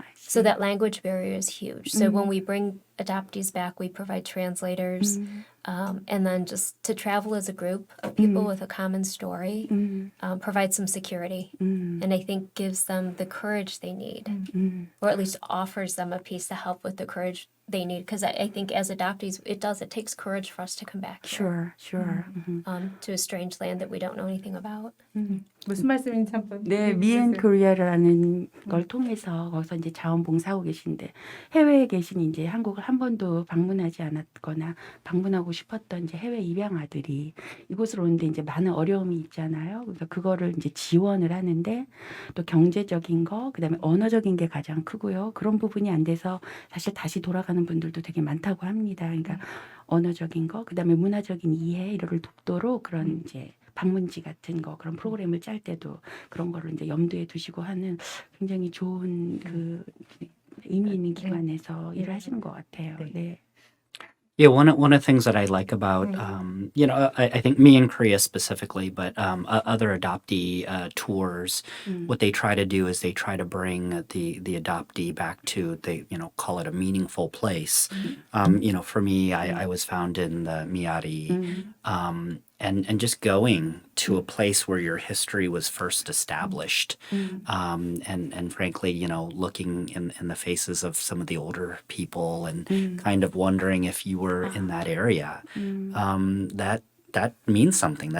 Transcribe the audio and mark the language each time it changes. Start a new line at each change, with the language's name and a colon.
English: So that language barrier is huge. So when we bring adoptees back, we provide translators, and then just to travel as a group of people with a common story, provide some security, and I think gives them the courage they need, or at least offers them a piece to help with the courage they need. Because I think as adoptees, it takes courage for us to come back here, sure. to a strange land that we don't know anything about.
Korean: 무슨 말씀인지 한번. 네, 미앤 코리아라는 걸 통해서 거기서 이제 자원봉사하고 계신데 해외에 계신 이제 한국을 한 번도 방문하지 않았거나 방문하고 싶었던 이제 해외 입양아들이 이곳으로 오는데 이제 많은 어려움이 있잖아요. 그래서 그거를 이제 지원을 하는데 또 경제적인 거, 그다음에 언어적인 게 가장 크고요. 그런 부분이 안 돼서 사실 다시 돌아가는 분들도 되게 많다고 합니다. 그러니까 언어적인 거, 그다음에 문화적인 이해 이를 돕도록 그런 이제 방문지 같은 거 그런 프로그램을 짤 때도 그런 거를 이제 염두에 두시고 하는 굉장히 좋은 그 의미 있는 기관에서 일을 하시는 것 같아요. 네.
English: Yeah, one of the things that I like about, I think me in Korea specifically, but other adoptee tours, what they try to do is they try to bring the adoptee back to, they call it a meaningful place. For me, I was found in the Miari, and just going to a place where your history was first established, and frankly, looking in the faces of some of the older people and kind of wondering if you were in that area, that means something.